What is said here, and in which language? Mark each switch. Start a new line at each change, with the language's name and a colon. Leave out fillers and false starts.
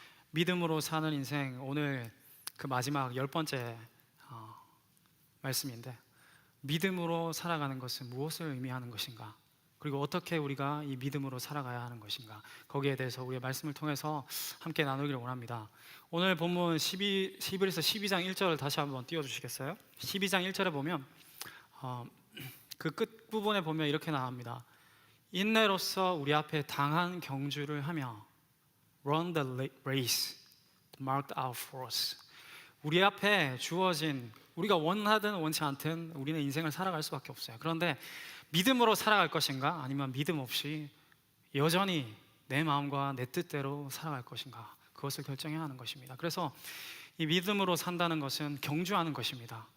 Korean: 믿음으로 사는 인생, 오늘 그 마지막 10번째 말씀인데, 믿음으로 살아가는 것은 무엇을 의미하는 것인가, 그리고 어떻게 우리가 이 믿음으로 살아가야 하는 것인가, 거기에 대해서 우리의 말씀을 통해서 함께 나누기를 원합니다. 오늘 본문 히브리서 12장 1절을 다시 한번 띄워주시겠어요? 12장 1절에 보면 그 끝부분에 보면 이렇게 나옵니다.
English: 인내로서 우리 앞에 당한 경주를 하며 Run the race marked out for us.
Korean: 우리 앞에 주어진, 우리가 원하든 원치 않든 우리는 인생을 살아갈 수밖에 없어요. 그런데 믿음으로 살아갈 것인가, 아니면 믿음 없이 여전히 내 마음과 내 뜻대로 살아갈 것인가, 그것을 결정해야 하는 것입니다. 그래서 이 믿음으로 산다는 것은 경주하는 것입니다.